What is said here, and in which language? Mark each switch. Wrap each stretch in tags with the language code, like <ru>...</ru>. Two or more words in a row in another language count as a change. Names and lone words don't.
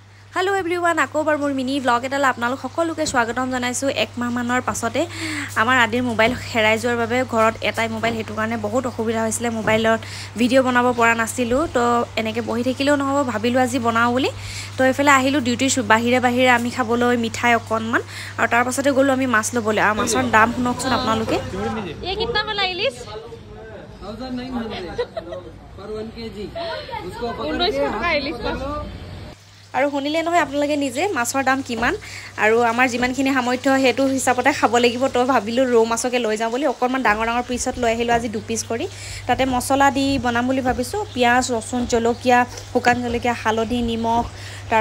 <en>Hello everyone,</en> <as>আকৌবাৰ মোৰ</as> <en>mini vlog</en> <as>এটা আপোনালোক সকলোকে স্বাগতম জনাইছো এক মাহ মানৰ পাছতে আমাৰ আদিৰ মোবাইল হেৰাই যোৱাৰ বাবে ঘৰত এটাই মোবাইল হেতু কাৰণে বহুত অসুবিধা হৈছিল মোবাইলৰ ভিডিও বনাব পৰা নাছিলো তো এনেকে বহি থাকিলেও নহব ভাবিলো আজি বনাও বুলি তো এফালে আহিলো ডিউটি বাহিৰে আমি খাবলৈ মিঠাই অকনমান আৰু তাৰ পাছতে গলো আমি মাছ লবলৈ আৰু মাছৰ দাম শুনকচোন আপোনালোকে এই</as> <hi>कितना में लाइलिस 1900 पर 1 केजी उसको 1900 का इलिस</hi> <as>আৰু শুনিলে নহয় আপোনালোকে নিজে মাছৰ দাম কিমান আৰু আমাৰ যিমানখিনি সামৰ্থ্য হেতু হিচাপতে খাব লাগিব তো ভাবিলো ৰৌ মাছকে লৈ যাওঁ বুলি অকনমান ডাঙৰ পিছত লৈ আহিলো আজি 2 পিস কৰি তাতে মছলা দি বনাম বুলি ভাবিছো পিয়াজ ৰসুন জলকীয়া শুকান জলকীয়া হালধি নিমখ তাৰ</as>